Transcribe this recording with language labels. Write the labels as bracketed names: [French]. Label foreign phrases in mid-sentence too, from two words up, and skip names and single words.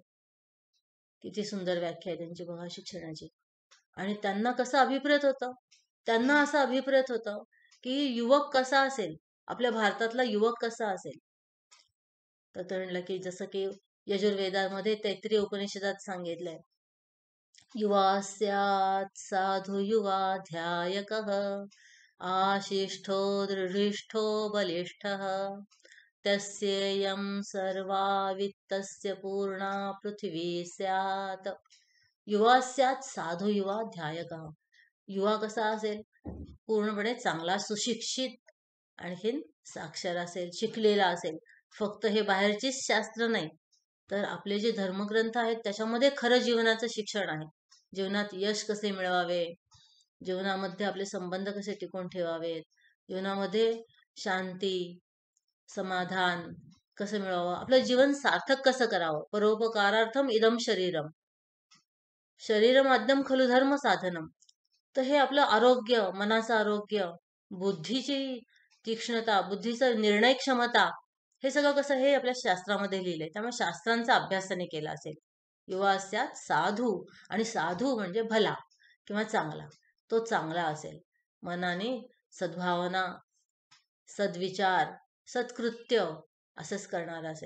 [Marathi] किती सुंदर व्याख्या आहे त्यांची बघा शिक्षणाची. आणि त्यांना कसं अभिप्रेत होतं, त्यांना असं अभिप्रेत होतं की युवक कसा असेल, आपल्या भारतातला युवक कसा असेल. तर ते म्हणलं की जसं की यजुर्वेदामध्ये तैत्तिरीय उपनिषदात सांगितलंय, [Sanskrit] युवा स्यात् साधु युवा ध्यायकः आशिष्ठो दृढिष्ठो बलिष्ठः तस्येयं सर्वा वित्तस्य पूर्णा पृथ्वी स्यात्. युवा स्यात् साधु युवा ध्यायकः. [Marathi] युवा कसा असेल, पूर्णपणे चांगला सुशिक्षित, आणखीन साक्षर असेल, शिकलेला असेल. फक्त हे बाहेरचीच शास्त्र नाही, तर आपले जे धर्मग्रंथ आहेत त्याच्यामध्ये खरं जीवनाचं शिक्षण आहे. जीवनात यश कसे मिळवावे, जीवनामध्ये आपले संबंध कसे टिकून ठेवावेत, जीवनामध्ये शांती, समाधान कसं मिळवावं, आपलं जीवन सार्थक कसं करावं. [Sanskrit] परोपकारार्थम इदम शरीरम, शरीरमाद्यम खलु धर्म साधनम. [Marathi] तर हे आपलं आरोग्य, मनाचं आरोग्य, बुद्धीची तीक्ष्णता, बुद्धीचं निर्णय क्षमता, हे सगळं कसं हे आपल्या शास्त्रामध्ये लिहिलंय. त्यामुळे शास्त्रांचा अभ्यास त्यांनी केला असेल. युवा असतात साधू, आणि साधू म्हणजे भला किंवा चांगला, तो चांगला असेल, मनाने सद्भावना, सद्विचार, सत्कृत्य असंच करणार असेल.